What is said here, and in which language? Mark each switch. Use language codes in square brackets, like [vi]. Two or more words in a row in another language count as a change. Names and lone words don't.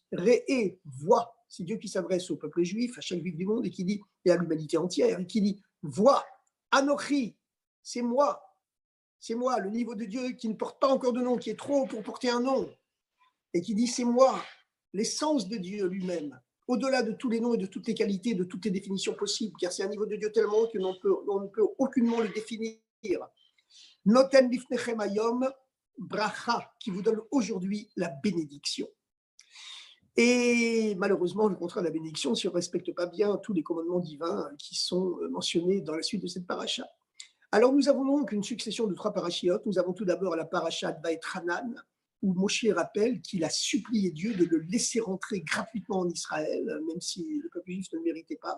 [fr] Re'e, vois, c'est Dieu qui s'adresse au peuple juif, à chaque juif du monde, et qui dit, et à l'humanité entière, et qui dit, vois, Anochi, c'est moi, le niveau de Dieu qui ne porte pas encore de nom, qui est trop haut pour porter un nom, et qui dit c'est moi, l'essence de Dieu lui-même, au-delà de tous les noms et de toutes les qualités, de toutes les définitions possibles, car c'est un niveau de Dieu tellement haut que l'on ne peut aucunement le définir. [he] נותן לפניכם היום ברכה, [fr] qui vous donne aujourd'hui la bénédiction. Et malheureusement, le contraire de la bénédiction, si on ne respecte pas bien tous les commandements divins qui sont mentionnés dans la suite de cette paracha. Alors, nous avons donc une succession de 3 parachiotes. Nous avons tout d'abord la paracha de Vaet Hanan, où Moshe rappelle qu'il a supplié Dieu de le laisser rentrer gratuitement en Israël, même si le peuple juif ne le méritait pas.